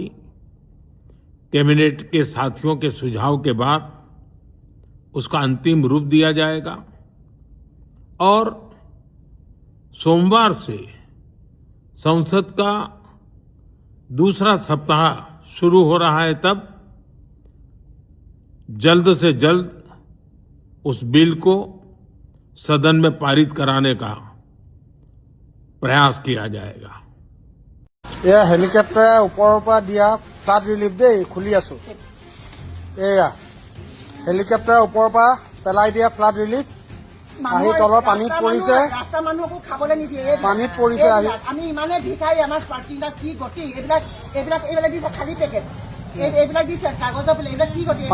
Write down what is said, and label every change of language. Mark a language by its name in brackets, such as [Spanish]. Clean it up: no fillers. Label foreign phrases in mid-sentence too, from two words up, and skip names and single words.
[Hindi] कैबिनेट के साथियों के सुझाव के बाद उसका अंतिम रूप दिया जाएगा और सोमवार से संसद का दूसरा सप्ताह शुरू हो रहा है, तब जल्द से जल्द उस बिल को सदन में पारित कराने का प्रयास किया जाएगा। [Assamese] এয়া হেলিকপ্টাৰে ওপৰৰ পৰা দিয়া [English] flood relief [Assamese] দেই, খুলি আছো। এয়া হেলিকপ্টাৰে ওপৰৰ পৰা পেলাই দিয়া [English] flood relief [Assamese] আহি তলৰ পানীত পৰিছে। ৰাস্তা মানুহকো খাবলৈ নিদিয়ে, পানীত পৰিছে আহি। আমি ইমানে ভিখাৰী, আমাৰ পাৰ্টিবিলাক কি গতি, এইবিলাক দিছে খালী পেকেট, এইবিলাক দিছে কাগজৰ পেলে, এইবিলাক কি গতি,